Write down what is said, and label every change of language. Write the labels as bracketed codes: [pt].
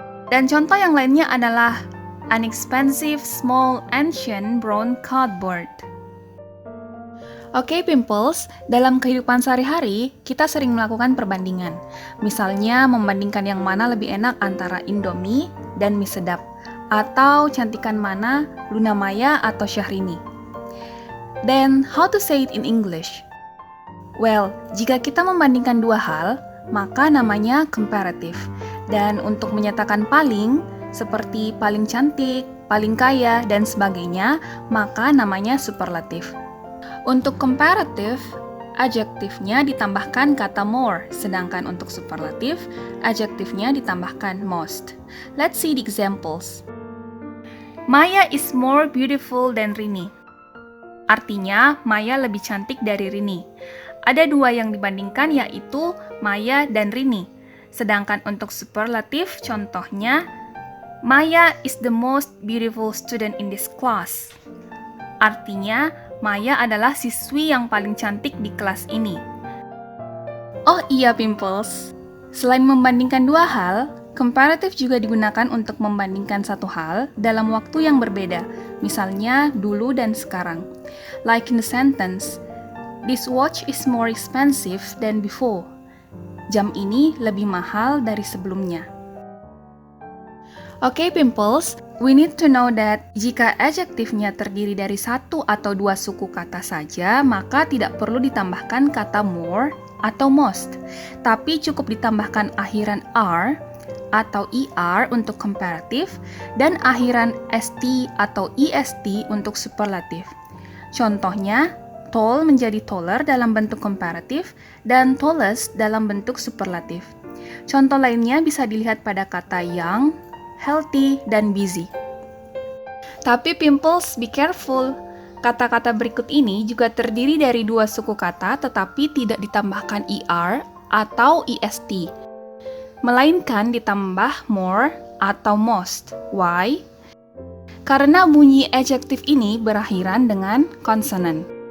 [id] Dan contoh yang lainnya adalah [en] an expensive, small, ancient brown cardboard. [id] Oke, Pimples, dalam kehidupan sehari-hari, kita sering melakukan perbandingan. Misalnya, membandingkan yang mana lebih enak antara Indomie dan mie sedap, atau cantikan mana Luna Maya atau Syahrini. [en] Then, how to say it in English? [id] Well, jika kita membandingkan dua hal, maka namanya comparative. Dan untuk menyatakan paling, seperti paling cantik, paling kaya, dan sebagainya, maka namanya superlative. Untuk comparative, adjektifnya ditambahkan kata more, sedangkan untuk superlative, adjektifnya ditambahkan most. [en] Let's see the examples. Maya is more beautiful than Rini. [id] Artinya, Maya lebih cantik dari Rini. Ada dua yang dibandingkan, yaitu Maya dan Rini. Sedangkan untuk superlative, contohnya, [en] Maya is the most beautiful student in this class. [id] Artinya, Maya adalah siswi yang paling cantik di kelas ini. Oh iya, Pimples. Selain membandingkan dua hal, comparative juga digunakan untuk membandingkan satu hal dalam waktu yang berbeda, misalnya dulu dan sekarang. [en] Like in the sentence, this watch is more expensive than before. [id] Jam ini lebih mahal dari sebelumnya. Oke, Pimples, [en] we need to know that [id] jika adjektifnya terdiri dari satu atau dua suku kata saja, maka tidak perlu ditambahkan kata more atau most, tapi cukup ditambahkan akhiran r atau er untuk comparative dan akhiran st atau est untuk superlative. Contohnya, tall menjadi taller dalam bentuk comparative dan tallest dalam bentuk superlative. Contoh lainnya bisa dilihat pada kata young, healthy, dan busy. Tapi Pimples, [en] be careful. [id] Kata-kata berikut ini juga terdiri dari dua suku kata tetapi tidak ditambahkan er atau est, melainkan ditambah more atau most. [en] Why? [id] Karena bunyi adjektif ini berakhiran dengan konsonan.